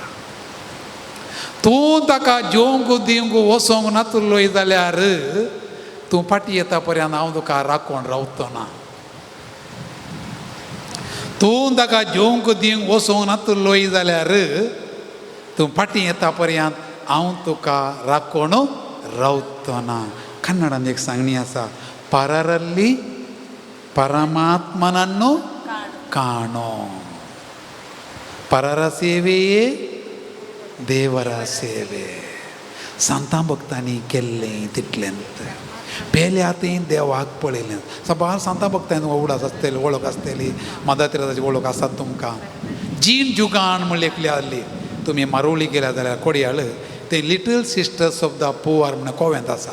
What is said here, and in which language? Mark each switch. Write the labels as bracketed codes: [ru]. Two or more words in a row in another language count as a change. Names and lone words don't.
[kok] तूं ताका जेवंक दिवंक वसोंक नातलोय जाल्यार तूं फाटीं येता पर्यंत हांव तुका राखोन रावतो ना. तूं ताका जेवंक दिवंक वसोंक नातलोय जाल्यार तूं फाटीं येता पर्यंत हांव तुका राखोन रावतो ना. कन्नडांत एक सांगणी आसा, [kn] ಪರರಲ್ಲಿ ಪರಮಾತ್ಮನನ್ನು ಕಾಣೋ, ಪರರ ಸೇವೆಯೇ ದೇವರ ಸೇವೆ. [kok] सांता भक्तांनी केल्लें तितलेंत. पयले आतां देवाक पळयलें. सबार सांता भक्तांनी ओवडास आसतली, वळख आसतली, मदर तेरेसाची वळख आसात तुमकां. जीन जुगान म्हण लेखली आसली. तुमी मारोवली गेल्या जाल्यार कोडयाळ ते लिटल सिस्टर्स ऑफ द पुअर म्हण कोव्यांत आसा.